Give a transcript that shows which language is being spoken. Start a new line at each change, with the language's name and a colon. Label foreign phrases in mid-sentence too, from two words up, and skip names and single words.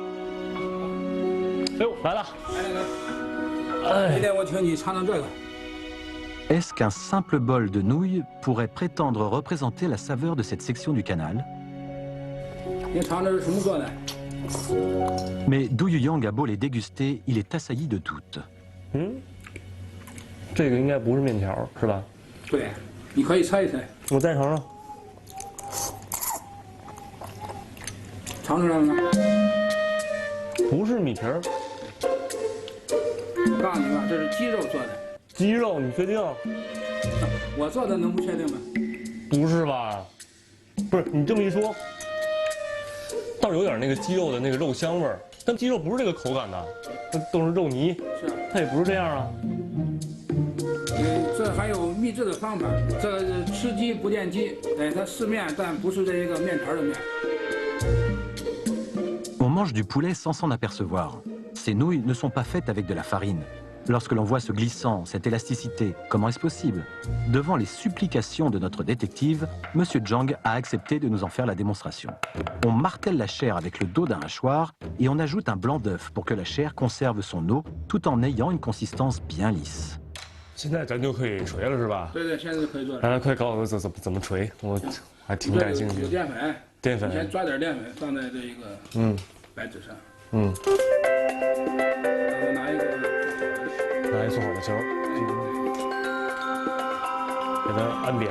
French: Est-ce qu'un simple bol de nouilles pourrait prétendre représenter la saveur de cette section du canal? Mais Du Yuyang a beau les déguster, il est assailli de doutes.
Chinese: 这个应该不是面条，是吧？对，你可以猜一猜。我再尝尝。尝出来了吗？不是米皮儿。我告诉你吧，这是鸡肉做的。鸡肉，你确定？我做的能不确定吗？不是吧？不是，你这么一说，倒是有点那个鸡肉的那个肉香味儿，但鸡肉不是这个口感的，那都是肉泥。是啊。它也不是这样啊。这还有秘制的方法，这吃鸡不见鸡，哎，它是面，但不是这一个面条的面。
French: On mange du poulet sans s'en apercevoir. Ces nouilles ne sont pas faites avec de la farine. Lorsque l'on voit ce glissant, cette élasticité, comment est-ce possible? Devant les supplications de notre détective, M. Zhang a accepté de nous en faire la démonstration. On martèle la chair avec le dos d'un hachoir et on ajoute un blanc d'œuf pour que la chair conserve son eau tout en ayant une consistance bien lisse.
Chinese: 现在咱就可以锤了是吧？对对，现在就可以做了。来，快告诉我怎么锤，我还挺感兴趣。有淀粉。淀粉。先抓点淀粉放在这一个白纸上。嗯，然后拿一做好的球，给它按扁。